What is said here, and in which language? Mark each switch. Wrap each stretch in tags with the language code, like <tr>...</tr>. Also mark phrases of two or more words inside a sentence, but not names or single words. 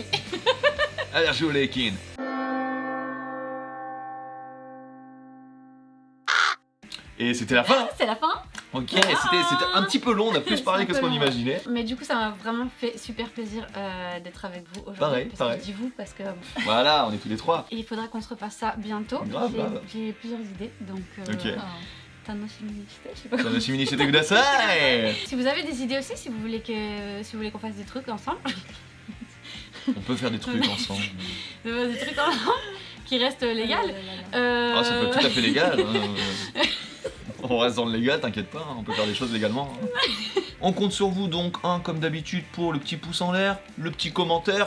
<fr>Allergie au Leikin. Et c'était la fin. C'est la fin. Ok, c'était un petit peu long, on a plus parlé que ce qu'on imaginait. Mais du coup ça m'a vraiment fait super plaisir d'être avec vous aujourd'hui. Pareil. Je dis vous parce que Voilà, on est tous les trois. et il faudra qu'on se repasse ça bientôt. Grave. J'ai plusieurs idées donc Ok.</fr> <ja>楽しみ して,</ja> <fr>je sais pas Ça va</fr> <ja>しみに して ください.</ja> <fr>Si vous avez des idées aussi, si vous voulez qu'on fasse des trucs ensemble, On peut faire des trucs ensemble. des trucs ensemble qui restent légales. Ah, ça peut être tout à fait légal. Hein. On reste dans le légal, t'inquiète pas, hein, on peut faire des choses légalement. Hein. On compte sur vous donc, comme d'habitude, pour le petit pouce en l'air, le petit commentaire.</fr>